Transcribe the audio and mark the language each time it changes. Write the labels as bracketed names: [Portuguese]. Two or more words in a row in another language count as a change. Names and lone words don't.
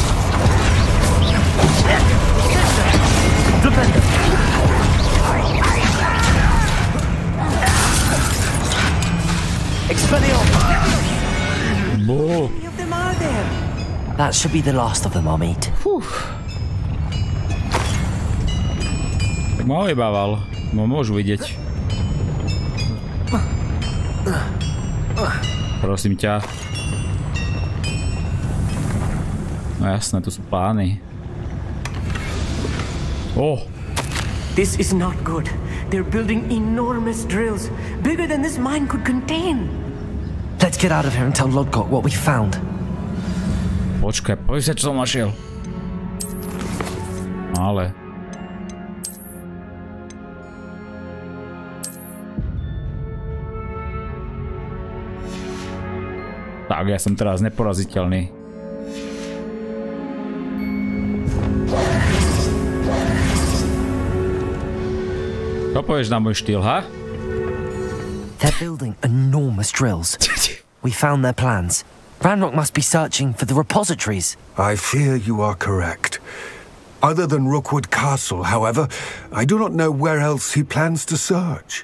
[English] Defend them. Bo. That should be the last of them I'll meet. [Slovak] Tak ma ojebával. Môžu vidieť. Prosím ťa. No jasné, tu sú plány. [English] This is not good. They're building enormous drills, bigger than this mine could contain. Let's get out of here and tell Lodgok what we found. [Slovak] Počkaj, povedz sa, čo som našiel. Ale... Tak, ja som teraz neporaziteľný. Čo povieš na môj štýl, ha? [English] They're building enormous drills. We found their plans. Ranrock must be searching for the repositories. I fear you are correct. Other than Rookwood Castle, however, I do not know where else he plans to search.